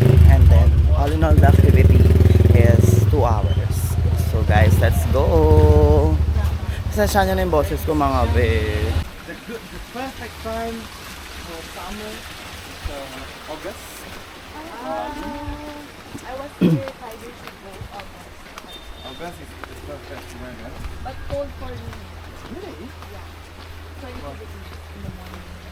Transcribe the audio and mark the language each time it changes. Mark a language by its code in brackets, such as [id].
[en] And then, all in all, the activity is 2 hours. So guys, let's go! [tl] Pasensya nyo na yung boses ko mga be. [en] The perfect time for summer is August. I was here 5 years ago. August is perfect weather. But cold for me. Really? So you could in the morning.